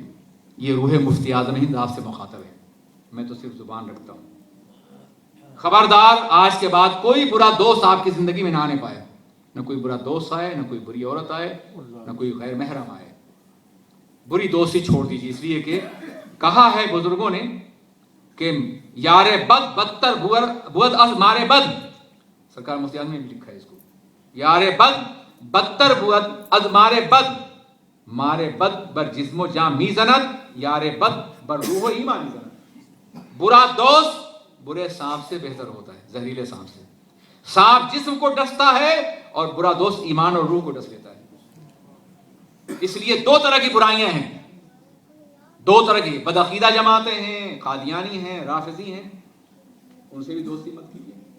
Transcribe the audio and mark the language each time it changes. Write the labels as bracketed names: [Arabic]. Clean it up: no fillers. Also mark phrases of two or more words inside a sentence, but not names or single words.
[Urdu] یہ روح مفتی اعظم ہند آپ سے مخاطب ہے، میں تو صرف زبان رکھتا ہوں۔ خبردار، آج کے بعد کوئی برا دوست آپ کی زندگی میں نہ آنے پائے، نہ کوئی برا دوست آئے، نہ کوئی بری عورت آئے، نہ کوئی غیر محرم آئے۔ بری دوستی چھوڑ دیجیے، اس لیے کہ کہا ہے بزرگوں نے کہ [Persian] یار بد بدتر بود از مارے بد، [Urdu] سرکار مفتی اعظم نے بھی لکھا ہے اس کو، [Persian] یار بد بدتر بود از مارے بد، مارے بد بر جسم و جاں می زند، یار بد بر روح و ایمان می زند۔ [Urdu] برا دوست برے سانپ سے بہتر ہوتا ہے، زہریلے سانپ سے۔ سانپ جسم کو ڈستا ہے اور برا دوست ایمان اور روح کو ڈس لیتا ہے۔ اس لیے 2 طرح کی برائیاں ہیں، 2 طرح کی، بدعقیدہ جماعتیں ہیں، قادیانی ہیں، رافضی ہیں، ان سے بھی دوستی مت کیجیے۔